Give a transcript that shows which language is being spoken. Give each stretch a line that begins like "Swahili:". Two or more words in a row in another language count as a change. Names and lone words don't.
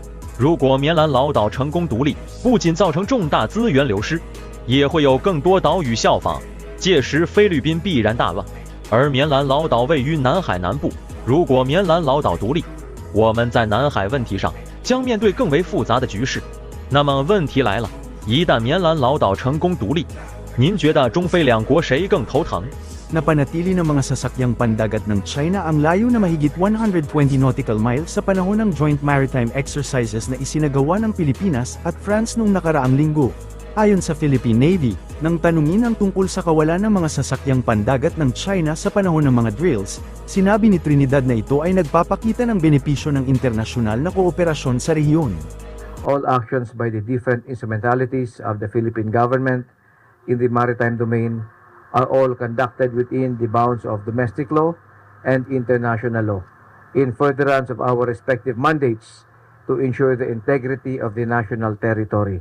Chinese: 如果棉兰老岛成功独立，不仅造成重大资源流失，也会有更多岛屿效仿，届时菲律宾必然大乱。而棉兰老岛位于南海南部，如果棉兰老岛独立，我们在南海问题上将面对更为复杂的局势。那么问题来了，一旦棉兰老岛成功独立，您觉得中菲两国谁更头疼？
Filipino: Napanatili ng mga sasakyang pandagat ng China ang layo na mahigit 120
English: nautical miles
Filipino: sa panahon ng
English: joint maritime exercises
Filipino: na isinagawa ng Pilipinas at France noong nakaraang linggo. Ayon sa Philippine Navy, nang tanungin ang tungkol sa kawalan ng mga sasakyang pandagat ng China sa panahon ng mga drills, sinabi ni Trinidad na ito ay nagpapakita ng benepisyo ng internasyonal na kooperasyon sa rehiyon.
English: All actions by the different instrumentalities of the Philippine government in the maritime domain are all conducted within the bounds of domestic law and international law, in furtherance of our respective mandates to ensure the integrity of the national territory.